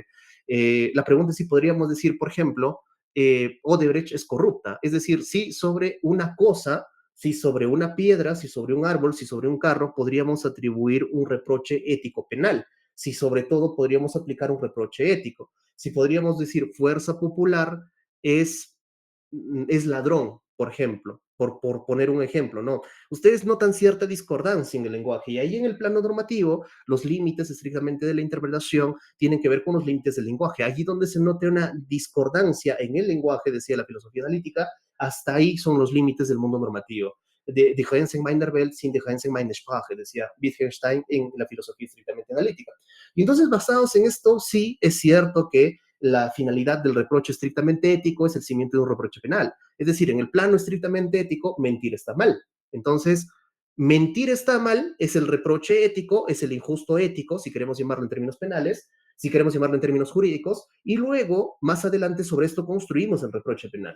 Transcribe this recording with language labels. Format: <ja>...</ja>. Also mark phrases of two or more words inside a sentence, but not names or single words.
<es>La pregunta es si podríamos decir, por ejemplo, Odebrecht es corrupta, es decir, si sobre una cosa, si sobre una piedra, si sobre un árbol, si sobre un carro, podríamos atribuir un reproche ético penal, si sobre todo podríamos aplicar un reproche ético, si podríamos decir fuerza popular es, es ladrón, por ejemplo, por poner un ejemplo, ¿no? Ustedes notan cierta discordancia en el lenguaje y ahí en el plano normativo los límites estrictamente de la interpretación tienen que ver con los límites del lenguaje. Allí donde se note una discordancia en el lenguaje, decía la filosofía analítica, hasta ahí son los límites del mundo normativo.</es> <de>Die Grenzen meiner Welt sind die Grenzen meiner Sprache,</de> <es>decía Wittgenstein en la filosofía estrictamente analítica. Y entonces, basados en esto, sí es cierto que la finalidad del reproche estrictamente ético es el cimiento de un reproche penal. Es decir, en el plano estrictamente ético, mentir está mal. Entonces, mentir está mal, es el reproche ético, es el injusto ético, si queremos llamarlo en términos penales, si queremos llamarlo en términos jurídicos, y luego, más adelante, sobre esto construimos el reproche penal.</es>